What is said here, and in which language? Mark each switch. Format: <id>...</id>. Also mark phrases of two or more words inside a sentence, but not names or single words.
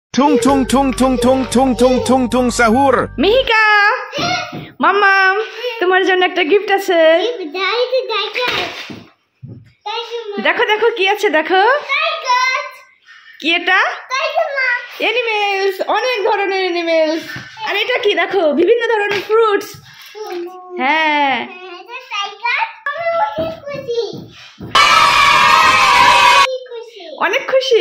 <bn>Tung tung tung tung tung tung tung tung tung sahur. মিহিকা মাম্মাম তোমার জন্য একটা গিফট আছে। দেখো দেখো কি আছে, দেখো কি এটা, অ্যানিমেলস, অনেক ধরনের অ্যানিমেলস। আর এটা কি দেখো, বিভিন্ন ধরনের ফ্রুটস। হ্যাঁ অনেক খুশি।</bn>